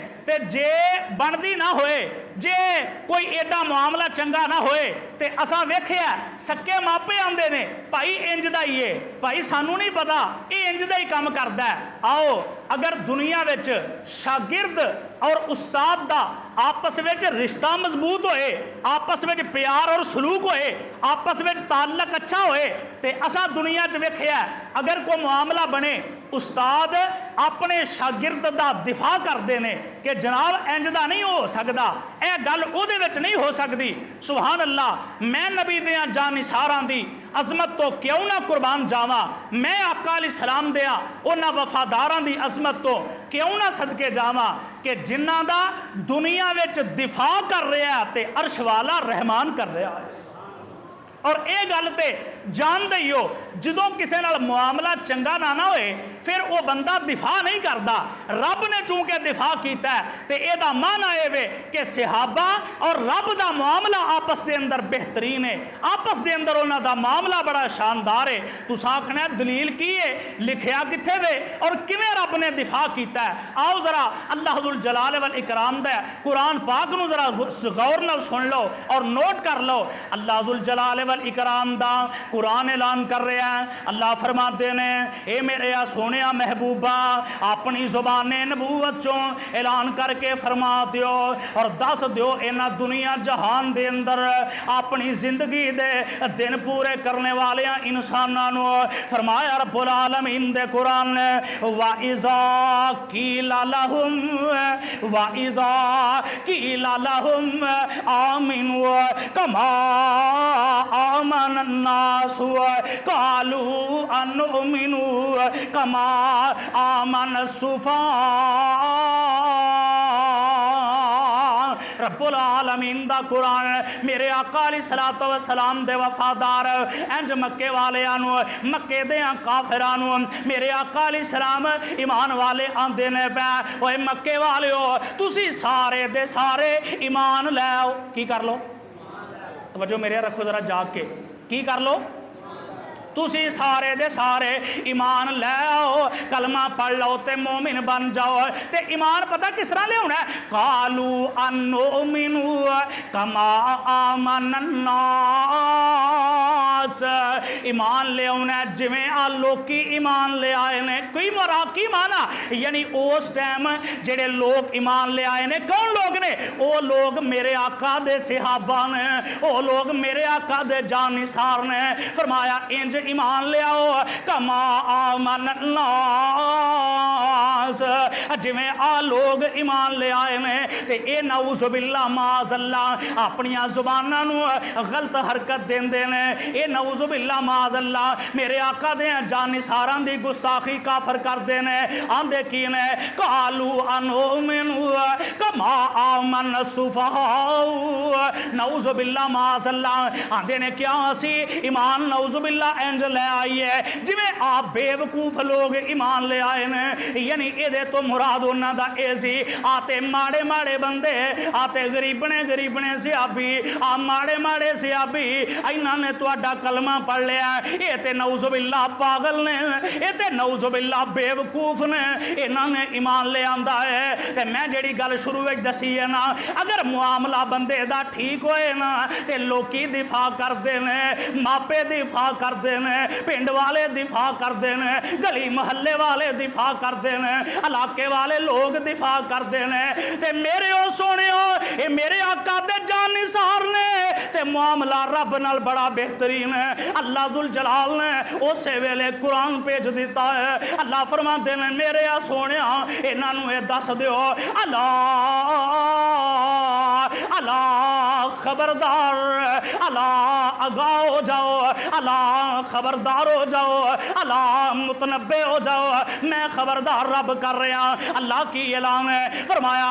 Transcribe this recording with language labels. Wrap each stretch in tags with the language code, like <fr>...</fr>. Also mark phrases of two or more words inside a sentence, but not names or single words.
<pa>تے جے بندی نہ ہوئے، جے کوئی ایڈا معاملہ چنگا نہ ہوئے تے اساں ویکھیا سکے ماپے آندے نے، بھائی انج دا ہی ہے، بھائی سانوں نہیں پتا ایہ انج دا ہی کام کردا ہے. آؤ اگر دنیا وچ شاگرد اور استاد دا آپس میں رشتہ مضبوط ہوئے، آپس میں پیار اور سلوک ہوئے، آپس میں تعلق اچھا ہوئے، تے اسا دنیا چ ویکھیا اگر کوئی معاملہ بنے استاد اپنے شاگرد دا دفاع کردے ہیں کہ جناب انج دا نہیں ہو سکدا، ایہہ گل اوہدے وچ نہیں ہو سکدی.</pa> <ar>سبحان الله,</ar> <pa>میں نبی دیاں جان نثاراں دی عظمت توں کیوں نہ قربان جاواں، میں آقا علیہ السلام دیاں انہاں وفاداراں دی عظمت توں کیوں نہ صدقے جاواں کہ جنہاں دا دنیا وچ دفاع کر رہا تے عرش والا رحمان کر رہا ہے. اور ایہہ گل تو جانتے ہی ہو، جدوں کسی نال معاملہ چنگا نہ ہوئے پھر وہ بندہ دفاع نہیں کرتا، رب نے چونکہ دفاع کیا ہے تو یدا مانا ایہہ وے کہ صحابہ اور رب کا معاملہ آپس کے اندر بہترین ہے، آپس کے اندر انہوں کا معاملہ بڑا شاندار ہے. تس آکھنا دلیل کی ہے، لکھیا کتھے وے اور کیویں رب نے دفاع کیا ہے. آؤ ذرا اللہ ذوالجلال والاکرام دا قرآن پاک نوں ذرا غور نال سن لو اور نوٹ کر لو. اللہ ذوالجلال والاکرام دا قرآن اعلان کر رہا ہے، اللہ فرماندے نے اے میرے سوہنے محبوبا اپنی زبان نبوت چوں اعلان کر کے فرما دیو اور دس دیو انہاں دنیا جہان دے اندر اپنی زندگی دے دن پورے کرن والے انساناں نوں فرمایا رب العالمین دے قرآن نے</pa> <ar>وإذا قيل لهم آمنوا كما آمن الناس قالوا أنؤمن كما آمن السفهاء.</ar> <pa>رب العالمین دا قرآن میرے آقا</pa> <ar>عليه الصلاة والسلام</ar> <pa>دے وفادار انج مکے والیاں نوں، مکے دے کافراں نوں میرے آقا علیہ السلام ایمان والے آندے نے پئی اوئے مکے والیو تسی سارے دے سارے ایمان لے آؤ. کی کر لو? توجہ میرے رکھو ذرا جاگ کے، کی کر لو? تسی سارے دے سارے ایمان لے آؤ، کلمہ پڑھ لو تے مومن بن جاؤ. تے ایمان پتا کس طرح لیا ہے?</pa> <ar>قالوا أنؤمن كما آمن الناس.</ar> <pa>ایمان لے آنا جویں آ لوکی ایمان لے آئے نے. کوئی مرا کی مانا یعنی اس ٹائم جیڑے لوگ ایمان لے آئے نے، کون لوگ نے? وہ لوگ میرے آقا دے صحابہ نے، وہ لوگ میرے آقا دے جان نثار نے. فرمایا انج ایمان لے آؤ</pa> <ar>کما آمن الناس</ar> <pa>جویں آ لوگ ایمان لے آئے نے تے اے</pa> <ar>نعوذ باللہ معاذ اللہ</ar> <pa>اپنی زباناں نو غلط حرکت دیندے نے اے</pa> <ar>نعوذ باللہ معاذ اللہ</ar> <pa>میرے آقا دے جانثاراں دی گستاخی کافر کردے نے آندے کی نے</pa> <ar>قالوا انؤمن کما آمن السفہاء نعوذ باللہ معاذ اللہ</ar> <pa>آندے نے کیا اسی ایمان</pa> <ar>نعوذ باللہ</ar> <pa>انج لے آئیے جویں آپ بیوقوف لوگ ایمان لے آئے نے یعنی اے دے تو مراد انہاں دا اے سی آتے ماڑے ماڑے بندے آتے غریبنے سیابی آ ماڑے سیابی انہاں نے تہاڈا کلمہ پڑھ لیا اے تے</pa> <ar>نعوذ باللہ</ar> <pa>پاگل نے اے تے</pa> <ar>نعوذ باللہ</ar> <pa>بیوقوف نے انہاں نے ایمان لے آندا ہے تے میں جڑی گل شروع وچ دسی ہے نا اگر معاملہ بندے دا ٹھیک ہوئے نا تے لوکی دفاع کردے نے ماپے دفاع کردے نے پنڈ والے دفاع کردے نے گلی محلے والے دفاع کردے نے علاقے والے لوگ دفاع کردے نے تے میرے او سونیو اے میرے آقا دے جان نثار نے تے معاملہ رب نال بڑا بہترین ہے اللہ ذوالجلال نے اسے ویلے قرآن بھیج دیتا ہے اللہ فرماندے نے میرے آ سونیا انہاں نوں اے دس دیو اللہ خبردار اللہ آگاہ ہو جاؤ اللہ خبردار ہو جاؤ اللہ متنبع ہو جاؤ میں خبردار رب کر رہا اللہ کی اعلان ہے فرمایا</pa>